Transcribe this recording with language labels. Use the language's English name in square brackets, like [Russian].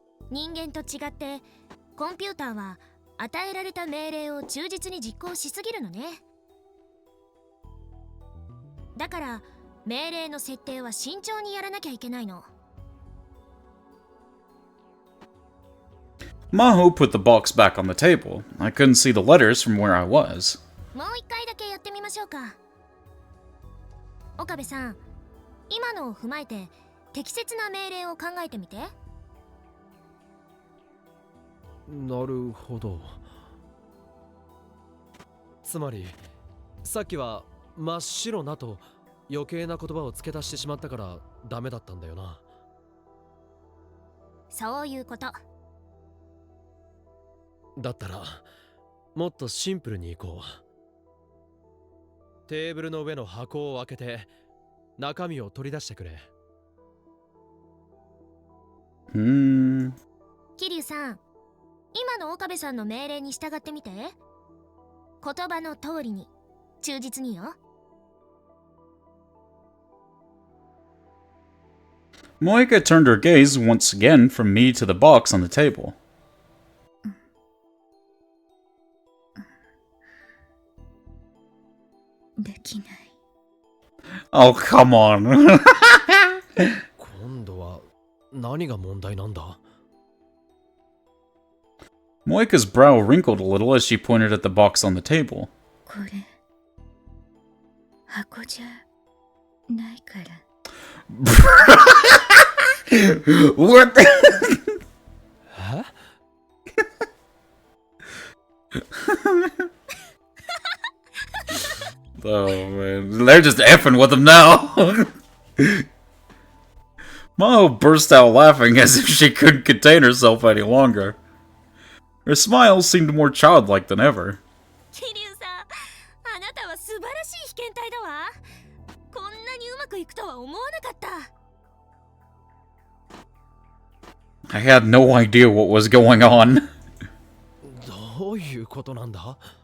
[Japanese] 人間と違ってコンピューターは与えられた命令を忠実に実行しすぎるのね。だから命令の設定は慎重にやらなきゃいけないの。 [English] Maho put the box back on the table. I couldn't see the letters from where I was. [Japanese] もう一回だけやってみましょうか。岡部さん、今のを踏まえて適切な命令を考えてみて。なるほど。つまりさっきは真っ白なと余計な言葉を付け足してしまったからダメだったんだよな。そういうこと。だったらもっとシンプルにいこう。テーブルの上の箱を開けて中身を取り出してくれ。桐生さん、今の岡部さんの命令に従ってみて。言葉の通りに忠実によ。 [English] Moika turned her gaze once again from me to the box on the table. [Japanese] できない。 [English] Oh, come on. [Japanese] 今度は何が問題なんだ？ [English] Moika's brow wrinkled a little as she pointed at the box on the table. [Japanese] これ箱じゃないから。 [English] What? Huh? Oh man, they're just effing with him now. Mao burst out laughing as if she couldn't contain herself any longer. Her smile seemed more childlike than ever. [Japanese] 桐生さん、あなたは素晴らしい被験体だわ。こんなにうまくいくとは思わなかった。 [English] I had no idea what was going on. [Japanese] どういうことなんだ？